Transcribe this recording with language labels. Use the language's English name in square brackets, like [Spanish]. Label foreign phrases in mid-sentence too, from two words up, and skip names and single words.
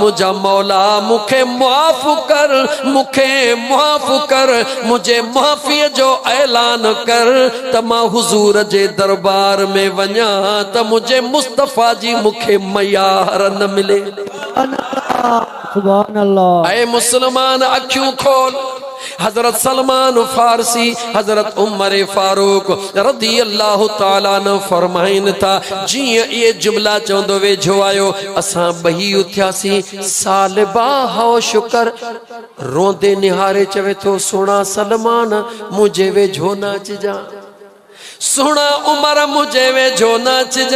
[Sindhi] मुंहिंजा मौला मूंखे मुआफ़ कर, मूंखे मुआफ़ कर, मुंहिंजे मुआफ़ीअ जो ऐलान कर त मां हुजूर जे दरबार में वञा त मुंहिंजे मुस्तफ़ा जी मूंखे मयार न मिले। [Arabic] سبحان الله. [Sindhi] ऐ मुसलमान अखियूं खोल। हज़रत सलमान फारसी, हज़रत उमर फारूक [Arabic] رضي الله تعالى عنه [Sindhi] फरमाइनि था, जीअं इहे जुमला चवंदो वेझो आयो, असां ॿई उथियासीं। सालिबा हओ शुकर रोंदे निहारे चवे थो, सोना सलमान मुंहिंजे वेझो न अचिजां, सोना उमर मुझे वेझो न अचिजा।